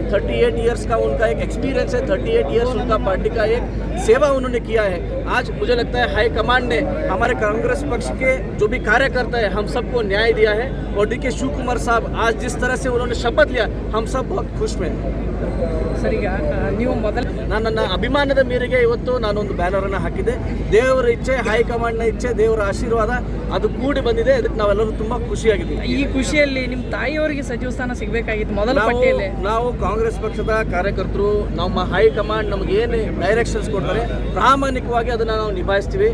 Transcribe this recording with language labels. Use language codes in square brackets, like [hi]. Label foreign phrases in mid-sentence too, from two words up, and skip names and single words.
[hi] 38 इयर्स का उनका एक एक्सपीरियंस है, 38 इयर्स उनका पार्टी का एक सेवा उन्होंने किया है। आज मुझे लगता है हाईकमांड ने हमारे कांग्रेस पक्ष के जो भी कार्यकर्ता है, हम सबको न्याय दिया है। और DK शिव कुमार साहब आज जिस तरह से उन्होंने शपथ लिया, हम सब बहुत खुश में हैं। [kn] ಸರ್, ಈಗ ನೀವು ನನ್ನ ಅಭಿಮಾನದ ಮೇರೆಗೆ ಇವತ್ತು ನಾನೊಂದು ಬ್ಯಾನರ್ ಅನ್ನು ಹಾಕಿದ್ದೆ. ದೇವರ ಇಚ್ಛೆ, ಹೈಕಮಾಂಡ್ನ ಇಚ್ಛೆ, ದೇವರ ಆಶೀರ್ವಾದ ಅದು ಕೂಡಿ ಬಂದಿದೆ. ಅದಕ್ಕೆ ನಾವೆಲ್ಲರೂ ತುಂಬಾ ಖುಷಿಯಾಗಿದ್ದೀವಿ. ಈ ಖುಷಿಯಲ್ಲಿ ನಿಮ್ಮ ತಾಯಿಯವರಿಗೆ ಸಚಿವ ಸ್ಥಾನ ಸಿಗಬೇಕಾಗಿತ್ತು ಮೊದಲ ಪಟ್ಟಿಯಲ್ಲಿ. ನಾವು ಕಾಂಗ್ರೆಸ್ ಪಕ್ಷದ ಕಾರ್ಯಕರ್ತರು, ನಮ್ಮ ಹೈಕಮಾಂಡ್ ನಮ್ಗೆ ಏನು ಡೈರೆಕ್ಷನ್ಸ್ ಕೊಡ್ತಾರೆ, ಪ್ರಾಮಾಣಿಕವಾಗಿ ಅದನ್ನ ನಾವು ನಿಭಾಯಿಸ್ತೀವಿ.